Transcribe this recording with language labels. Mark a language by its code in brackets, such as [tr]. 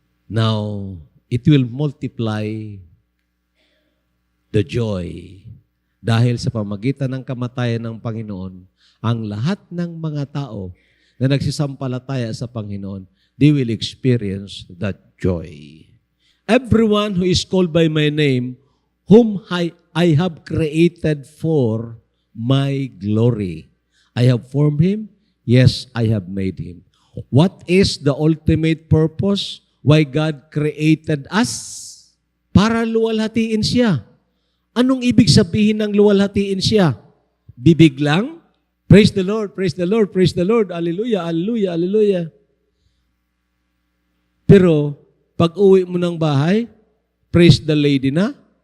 [en] Now, it will multiply the joy. [tl] Dahil sa pamagitan ng kamatayan ng Panginoon, ang lahat ng mga tao na nagsisampalataya sa Panginoon, [en] they will experience that joy. Everyone who is called by my name, whom I have created for, my glory. I have formed him. Yes, I have made him. What is the ultimate purpose? Why God created us? [tl] Para luwalhatiin siya. Anong ibig sabihin ng luwalhatiin siya? Bibig lang? [en] Praise the Lord, praise the Lord, praise the Lord. Hallelujah, hallelujah, hallelujah. [tl] Pero, pag uwi mo ng bahay, [en] praise the lady [tl] na.